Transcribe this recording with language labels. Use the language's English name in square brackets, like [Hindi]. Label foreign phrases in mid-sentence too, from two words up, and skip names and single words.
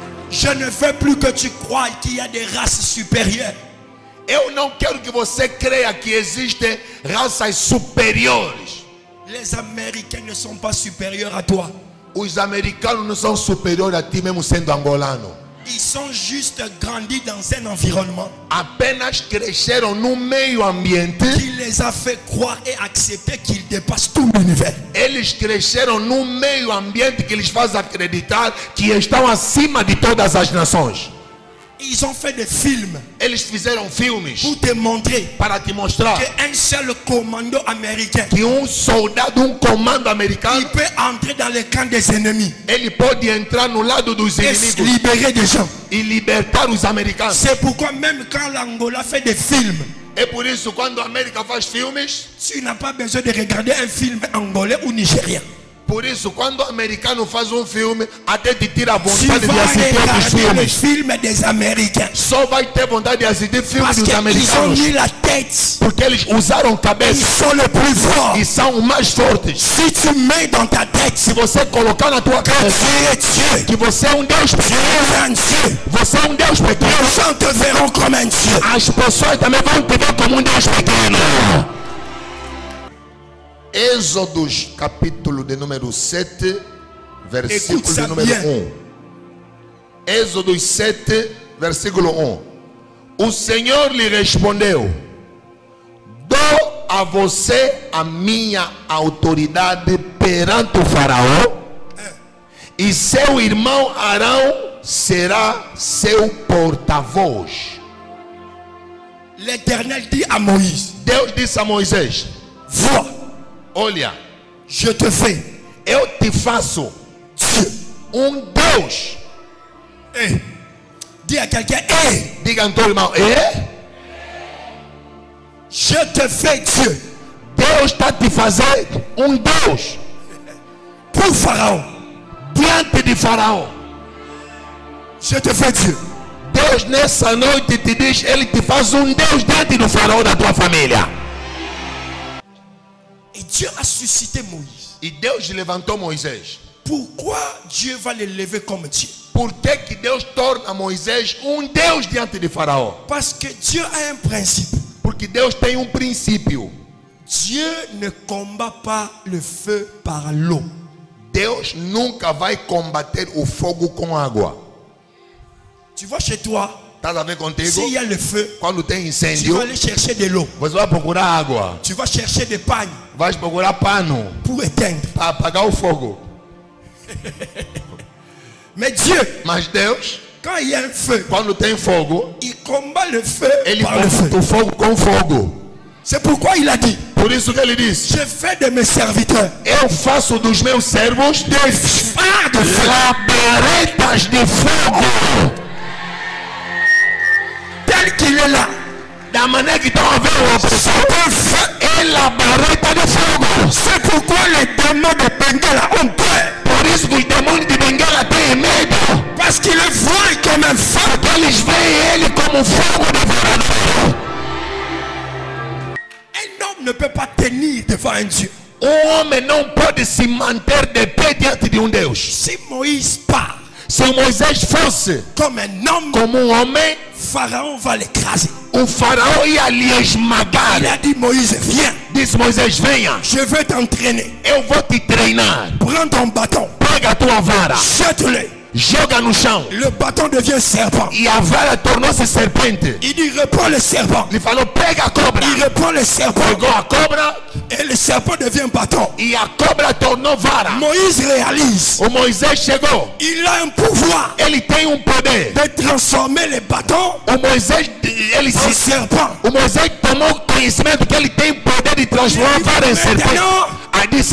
[French] Je ne veux plus que tu crois qu'il y a des races supérieures. [Portuguese] Eu não quero que você creia que existem raças superiores. [French] Les Américains ne sont pas supérieurs à toi. [Portuguese] Os americanos não são superiores a ti, mesmo sendo angolano. [French] Ils sont juste grandis dans un environnement [Portuguese] Apenas cresceram num meio ambiente. [French] qui les a fait croire et accepter qu'ils dépassent tout l'univers. [Portuguese] Eles cresceram num meio ambiente que lhes faz acreditar que estão acima de todas as nações. [French] Ils ont fait des films [Portuguese] Eles fizeram filmes [French] pour te montrer [Portuguese] para te mostrar [French] qu'un seul commando américain, [Portuguese] que soldado, comando americano, [French] il peut entrer dans les camps des ennemis [Portuguese] ele pode entrar no lado dos [French] et [Portuguese] inimigos [French] libérer des gens. [Portuguese] e libertar os americanos. [French] C'est pourquoi même quand l'Angola fait des films, [Portuguese] É por isso quando a América faz filmes, [French] tu n'as pas besoin de regarder un film angolais ou nigérien. [Portuguese] por isso quando o americano faz filme, até te tira a [French] Tu [Portuguese] vontade de [French] vas [Portuguese] assistir outros [French] regarder les [Portuguese] filmes. [French] films des Américains [Portuguese] Só vai ter vontade de assistir filmes [French] parce [Portuguese] dos [French] qu'ils ont [Portuguese] americanos, [French] mis la tête. [Portuguese] porque eles usaram [French] Ils [Portuguese] cabeça [French] sont les plus forts. [Portuguese] e são os mais fortes. [French] Si tu mets dans ta tête [Portuguese] Se você colocar na tua [French] que [Portuguese] cabeça [French] tu es Dieu, [Portuguese] que você é Deus [French] tu [Portuguese] pequeno, [French] es un Dieu, [Portuguese] você é Deus pequeno, [French] les gens te verront comme un Dieu. [Portuguese] as pessoas também vão te ver como Deus pequeno. Êxodos capítulo de número 7, versículo [French] Écoute [Portuguese] de [French] ça [Portuguese] número [French] bien. [Portuguese] 1. Êxodos 7, versículo 1. O Senhor lhe respondeu: dou a você a minha autoridade perante o faraó, e seu irmão Arão será seu porta-voz. [French] L'Éternel dit à Moïse, [Portuguese] Deus disse a Moisés: [French] vois, [Portuguese] olha, [French] je te fais [Portuguese] eu te faço [French] Dieu. [Portuguese] Deus. [French] Hey. Dis à quelqu'un, hey, [Portuguese] Diga ao teu irmão: [French] je te fais Dieu. [Portuguese] Deus está te fazendo Deus [French] Pour Pharaon, [Portuguese] diante de Faraó. [French] je te fais Dieu. [Portuguese] Deus nessa noite te diz, ele te faz Deus diante do Faraó da tua família. [French] Et Dieu a suscité Moïse. [Portuguese] E Deus levantou Moisés. [French] Pourquoi Dieu va l'élever comme Dieu? [Portuguese] Por que Deus torna Moisés Deus diante de Faraó? [French] Parce que Dieu a un principe. [Portuguese] Porque Deus tem princípio. [French] Dieu ne combat pas le feu par l'eau. [Portuguese] Deus nunca vai combater o fogo com água. [French] Tu vois chez toi, [Portuguese] Estás a ver contigo? [French] s'il y a le feu, [Portuguese] Quando tem [French] tu [Portuguese] incêndio, [French] vas aller chercher de l'eau. [Portuguese] você vai procurar água. [French] Tu vas chercher des pagnes [Portuguese] Vai procurar pano [French] pour éteindre. [Portuguese] para apagar o fogo. [French] Mais Dieu, [Portuguese] Mas Deus, [French] quand il y a un feu, [Portuguese] quando tem fogo, [French] il combat le feu [Portuguese] ele [French] par le [Portuguese] combate [French] feu. [Portuguese] o fogo com fogo. [French] C'est pourquoi il a dit, [Portuguese] Por isso que ele disse: [French] je fais de mes serviteurs [Portuguese] eu faço dos meus servos [French] des phares de feu. [Portuguese] labaredas de fogo. [French] Tel qu'il est là, [Portuguese] Da maneira que estão a ver o opressor, [French] un feu. [Portuguese] é labareda de fogo. [French] C'est pourquoi les démons de Bengala ont peur. [Portuguese] Por isso que os demônios de Bengala têm medo. [French] Parce qu'ils le voient comme un feu. [Portuguese] Porque eles veem ele como fogo devorador. [French] Un homme ne peut pas tenir devant un Dieu. [Portuguese] Homem não pode se manter de pé diante de Deus. [French] Si Moïse part [Portuguese] Se Moisés fosse [French] comme un homme, [Portuguese] como homem, [French] Pharaon va l'écraser. [Portuguese] o faraó ia lhe esmagar. [French] Il a dit, Moïse, viens, [Portuguese] Disse Moisés: venha, [French] je veux t'entraîner. [Portuguese] eu vou te treinar. [French] Prends ton bâton, [Portuguese] Pega a tua vara, [French] jette-le. [Portuguese] joga no chão. [French] Le bâton devient serpent. [Portuguese] E a vara tornou-se serpente. [French] Il dit, reprends le serpent. [Portuguese] Ele falou: pega a cobra. [French] Il reprend le serpent. [Portuguese] Pegou a cobra [French] Et le serpent devient bâton. [Portuguese] e a cobra tornou vara. [French] Moïse réalise, [Portuguese] O Moisés chegou. [French] il a un pouvoir [Portuguese] Ele tem poder. [French] de transformer les bâtons [Portuguese] O Moisés, ele [French] en [Portuguese] se... [French] serpent. [Portuguese] O Moisés tomou conhecimento que ele tem poder de transformar a vara em serpente. [French] Maintenant, [Portuguese] Aí disse: